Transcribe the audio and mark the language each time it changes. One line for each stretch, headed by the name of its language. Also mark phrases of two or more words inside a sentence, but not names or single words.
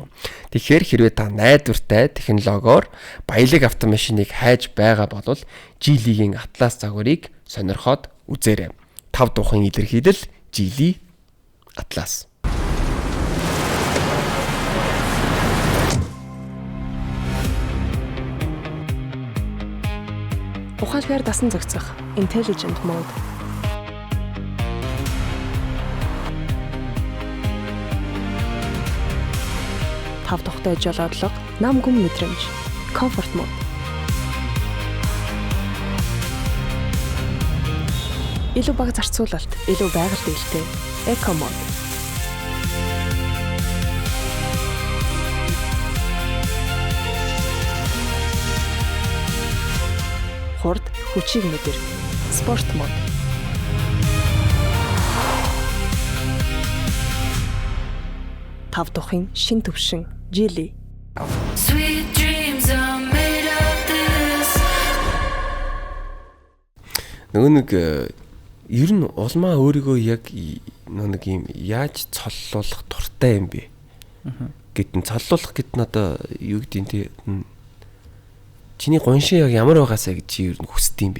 Mongolian: Тэгэхээр хэрвээ та найдвартай технологиор баялаг автомашиныг хайж байгаа бол Geely-гийн Atlas загварыг сонирхоод үзээрэй. 5 духан илэрхийлэл Geely Atlas. Ухаалгаар дасан зохицох
English: intelligent mode.
Mongolian: Тав тухтай жолоодлого, нам гүн мэдрэмж,
English: comfort mode.
Mongolian: Илүү бага зарцуулалт, илүү байгаль дэвшилтэй
English: eco mode.
Mongolian: Хурд хүчийг мэдэр
English: sport mode.
Mongolian: Тав тухын шин төвшин Geely.
English: Sweet dreams are made of this.
Mongolian: Нөгөө нэг ер нь улмаа өөрийгөө яг нэг юм яаж цоллуулах дуртай юм бэ? Гэтэн цоллуулах гэд нь одоо юу гэдэг нь тий чиний гоншин яг ямар байгаасаа гэж чи ер нь хүсдэг юм бэ?